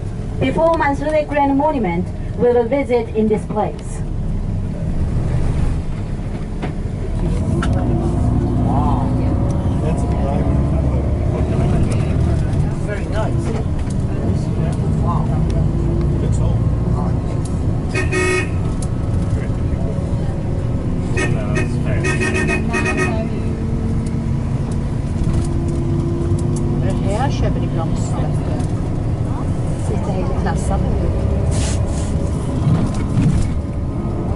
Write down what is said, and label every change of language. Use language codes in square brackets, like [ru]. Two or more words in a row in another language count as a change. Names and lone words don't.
[en] Before Mansudae Grand Monument, we will visit in this place. That's very nice. Wow. It's all. [no] Her kjøper de blomster. Sitter hele klasser på.